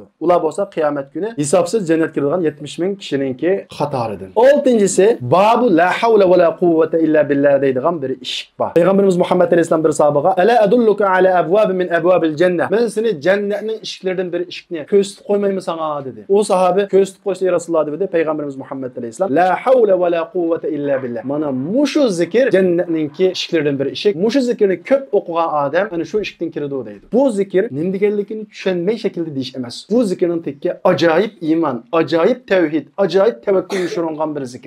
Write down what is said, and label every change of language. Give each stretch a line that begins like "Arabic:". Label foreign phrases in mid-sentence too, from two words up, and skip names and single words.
Uzbek: Ular bo'lsa qiyomat kuni hisobsiz jannatga kiradigan 70 ming kishiningki qatoridan. 6-si babu
Arabic: لا حول ولا قوة إلا بالله
Uzbek: deydigan bir ish bor. Payg'ambarimiz Muhammad alayhisalom bir sahobaga
Arabic: ألا أدلك على أبواب من أبواب الجنة.
Uzbek: Men seni jannatning ishiklaridan bir ishikni ko'rsatib qo'ymayman sana dedi. O sahabe ko'rsatib qo'ysa Rasululloh dedi. Payg'ambarimiz Muhammad alayhisalom
Arabic: لا حول ولا قوة إلا بالله.
Uzbek: Mana mushu zikr jannatningki ishiklaridan bir ishik. Mushu zikrni ko'p o'qigan odam ana shu ishikdan kiradi deydi. Bu zikr nima deganligini tushunmay shaklda deyish emas. Bu zikrning tekki ajoyib iymon, ajoyib tavhid, ajoyib tavakkul yo'shirilgan bir zikr.